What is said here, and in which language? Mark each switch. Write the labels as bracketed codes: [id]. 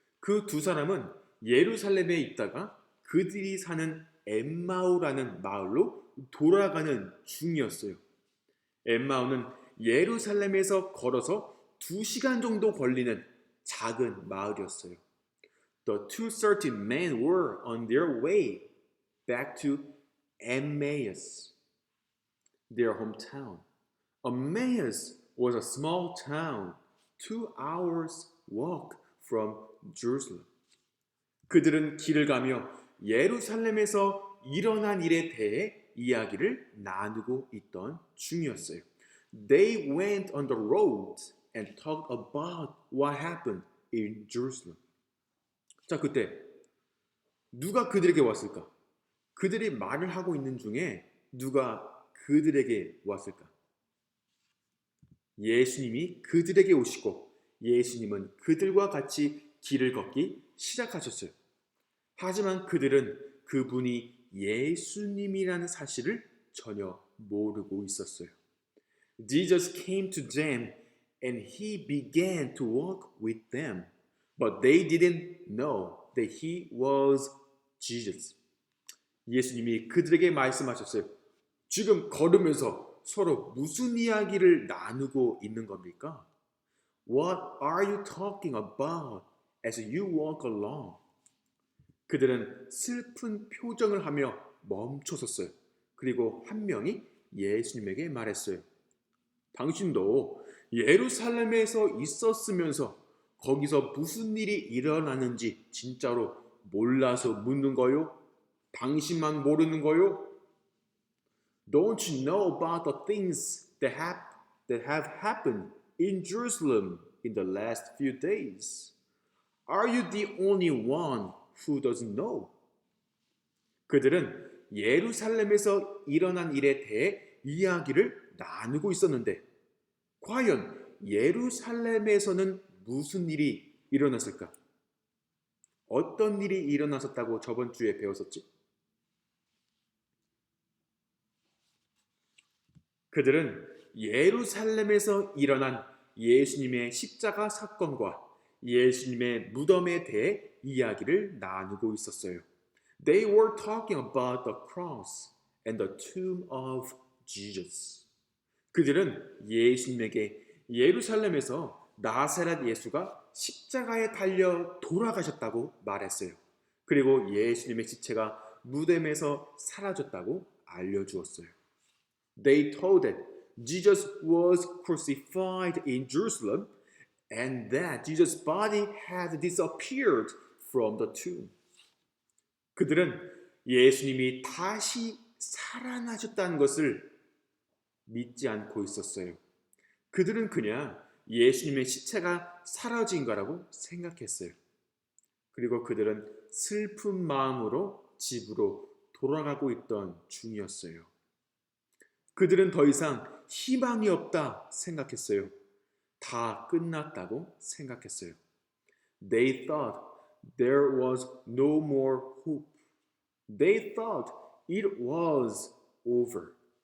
[ko] 그 두 사람은 예루살렘에 있다가 그들이 사는 엠마오라는 마을로 돌아가는 중이었어요. 엠마오는 예루살렘에서 걸어서 2시간 정도 걸리는 작은 마을이었어요. [en] The two certain men were on their way back to Emmaus, their hometown. Emmaus was a small town 2 hours walk from Jerusalem. [ko] 그들은 길을 가며 예루살렘에서 일어난 일에 대해 이야기를 나누고 있던 중이었어요. [en] They went on the road and talked about what happened in Jerusalem. [ko] 자, 그때 누가 그들에게 왔을까? 그들이 말을 하고 있는 중에 누가 그들에게 왔을까? 예수님이 그들에게 오시고 예수님은 그들과 같이 길을 걷기 시작하셨어요. 하지만 그들은 그분이 예수님이라는 사실을 전혀 모르고 있었어요. [en] Jesus came to them and he began to walk with them, but they didn't know that he was Jesus. [ko] 예수님이 그들에게 말씀하셨어요. 지금 걸으면서 서로 무슨 이야기를 나누고 있는 겁니까? [en] What are you talking about as you walk along? [ko] 그들은 슬픈 표정을 하며 멈춰섰어요. 그리고 한 명이 예수님에게 말했어요. 당신도 예루살렘에서 있었으면서 거기서 무슨 일이 일어나는지 진짜로 몰라서 묻는 거요? 당신만 모르는 거요? [en] Don't you know about the things that have happened in Jerusalem in the last few days? Are you the only one who doesn't know? [ko] 그들은 예루살렘에서 일어난 일에 대해 이야기를 나누고 있었는데 과연 예루살렘에서는 무슨 일이 일어났을까? 어떤 일이 일어났었다고 저번 주에 배웠었지? 그들은 예루살렘에서 일어난 예수님의 십자가 사건과 예수님의 무덤에 대해 이야기를 나누고 있었어요. [en] They were talking about the cross and the tomb of Jesus. [ko] 그들은 예수님에게 예루살렘에서 나사렛 예수가 십자가에 달려 돌아가셨다고 말했어요. 그리고 예수님의 시체가 무덤에서 사라졌다고 알려주었어요. [en] They told that Jesus was crucified in Jerusalem and that Jesus' body had disappeared from the tomb. [ko] 그들은 예수님이 다시 살아나셨다는 것을 믿지 않고 있었어요. 그들은 그냥 예수님의 시체가 사라진 거라고 생각했어요. 그리고 그들은 슬픈 마음으로 집으로 돌아가고 있던 중이었어요. 그들은 더 이상 희망이 없다 생각했어요. 다 끝났다고 생각했어요. [en] They thought there was no more hope. They thought it was over.